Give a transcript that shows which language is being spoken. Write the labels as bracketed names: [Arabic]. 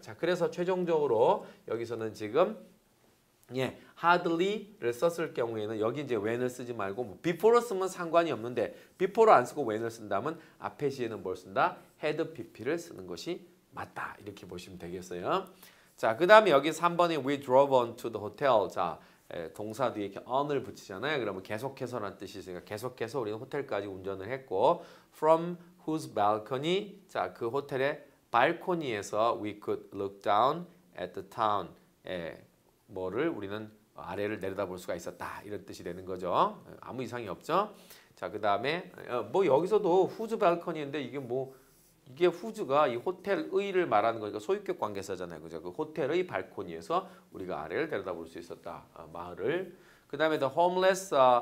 [Korean] 자, 그래서 최종적으로 여기서는 지금 hardly를 썼을 경우에는 여기 이제 when을 쓰지 말고 뭐 before를 쓰면 상관이 없는데 before를 안 쓰고 when을 쓴다면 앞에 시에는 뭘 쓴다? had pp를 쓰는 것이 맞다. 이렇게 보시면 되겠어요. 자, 그 다음에 여기 3번에 [English] we drove on to the hotel. [Korean] 자, 동사 뒤에 이렇게 on을 붙이잖아요. 그러면 계속해서라는 뜻이 있으니까 계속해서 우리는 호텔까지 운전을 했고 [English] from whose balcony. [Korean] 자, 그 호텔의 발코니에서 [English] we could look down at the town. [Korean] 뭐를 우리는 아래를 내려다볼 수가 있었다. 이런 뜻이 되는 거죠. 아무 이상이 없죠. 자, 그 다음에 뭐 여기서도 whose balcony인데 이게 whose가 이 호텔의를 말하는 거니까 소유격 관계사잖아요. 그죠? 그 호텔의 발코니에서 우리가 아래를 내려다볼 수 있었다. 마을을. 그 다음에 [English] the homeless